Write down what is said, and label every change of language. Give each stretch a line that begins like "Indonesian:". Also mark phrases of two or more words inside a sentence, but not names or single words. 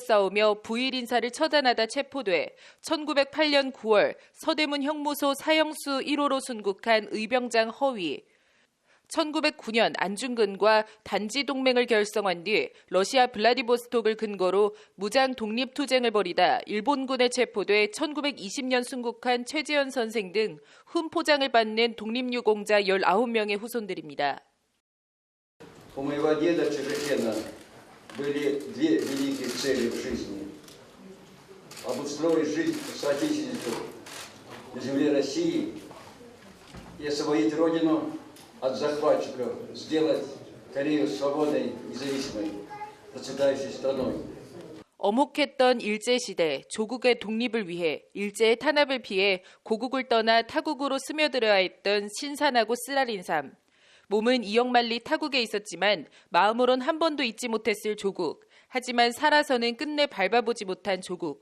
Korean: 싸우며 부일 인사를 처단하다 체포돼 1908년 9월 서대문 형무소 사형수 1호로 순국한 의병장 허위, 1909년 안중근과 단지 동맹을 결성한 뒤 러시아 블라디보스톡을 근거로 무장 독립투쟁을 벌이다 일본군에 체포돼 1920년 순국한 최재현 선생 등 훈포장을 받는 독립유공자 19명의 후손들입니다.
Russian: У моего деда Чебекена были две великие цели в жизни. Обустроить жизнь соотечественников на земле России и освободить родину от захватчиков, сделать Корею свободной, независимой, процветающей страной.
Korean: 어묵했던 일제시대, 조국의 독립을 위해 일제의 탄압을 피해 고국을 떠나 타국으로 스며들어야 했던 신선하고 쓰라린 삶. 몸은 이역만리 타국에 있었지만 마음으론 한 번도 잊지 못했을 조국. 하지만 살아서는 끝내 밟아보지 못한 조국.